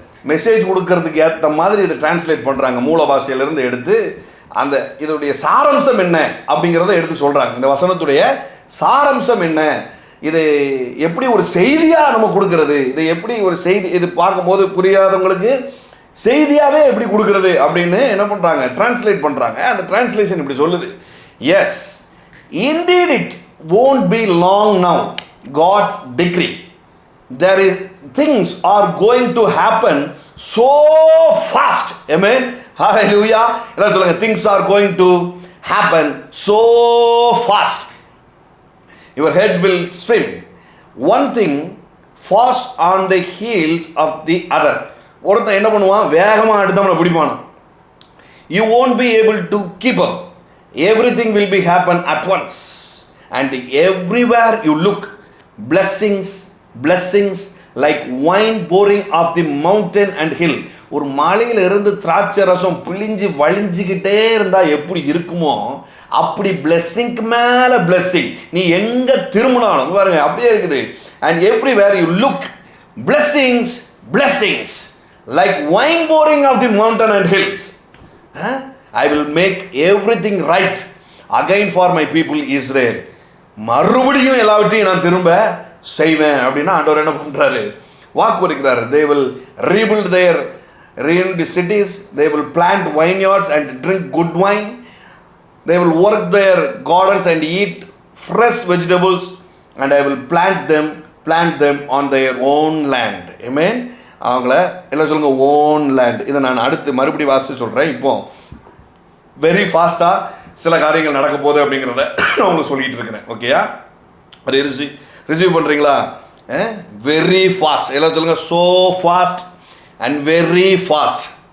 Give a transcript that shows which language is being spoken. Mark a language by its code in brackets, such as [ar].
[ta] Message கொடுக்கறதுக்கு ஏற்ற மாதிரி இதை டிரான்ஸ்லேட் பண்ணுறாங்க. மூல பாஷையிலேருந்து எடுத்து அந்த இதோடைய சாரம்சம் என்ன அப்படிங்கிறத எடுத்து சொல்கிறாங்க. இந்த வசனத்துடைய சாரம்சம் என்ன, இது எப்படி ஒரு செய்தியாக நம்ம கொடுக்கறது, இது எப்படி ஒரு செய்தி, இது பார்க்கும்போது புரியாதவங்களுக்கு செய்தியாகவே எப்படி கொடுக்கறது அப்படின்னு என்ன பண்ணுறாங்க, டிரான்ஸ்லேட் பண்ணுறாங்க. அந்த டிரான்ஸ்லேஷன் இப்படி சொல்லுது, [en] Yes indeed it won't be long now, God's decree, there is things are going to happen so fast. Amen, hallelujah. [ta] எல்லாம் சொல்லுங்க, [en] things are going to happen so fast, your head will swim, one thing fast on the heels of the other. [ta] ஒருத்தன் என்ன பண்ணுவான், வேகமாக அடுத்தவனை பிடிப்பான். [en] You won't be able to keep up. Everything will be happen at once, and everywhere you look, blessings like wine pouring off the mountain and hill. [ta] ஒரு மலையில இருந்து திராட்சை ரசம் பிழிஞ்சு வழிஞ்சிக்கிட்டே இருந்தா எப்படி இருக்குமோ அப்படி blessingக்கு மேல blessing. நீ எங்க திரும்பினாலும் பாருங்க அப்படியே இருக்குது. [en] And everywhere you look, blessings like wine pouring off the mountain and hills. I will make everything right again for my people Israel. [ta] மறுபடியும் எல்லாவற்றையும் நான் திரும்ப செய்வேன் அப்படின்னா ஆண்டவர் என்ன பண்றாரு, வாக்கு கொடுக்கிறாரு. [en] They will rebuild their ruined cities, they will plant vineyards and drink good wine, they will work their gardens and eat fresh vegetables, and I will plant them on their own land. [ta] Amen. அவங்கள எல்லாம் சொல்லுங்க, [en] Own land. [ta] இதை நான் அடுத்து மறுபடியும் வாசித்து சொல்கிறேன். இப்போ வெரி ஃபாஸ்ட்டாக சில காரியங்கள் நடக்க போகுது அப்படிங்கிறத நான் உங்களுக்கு சொல்லிகிட்டு இருக்கிறேன். ஓகேயா, அது ரிசீவ் பண்ணுறீங்களா? Very fast. எல்லாம் சொல்லுங்கள், [en] So fast and very fast.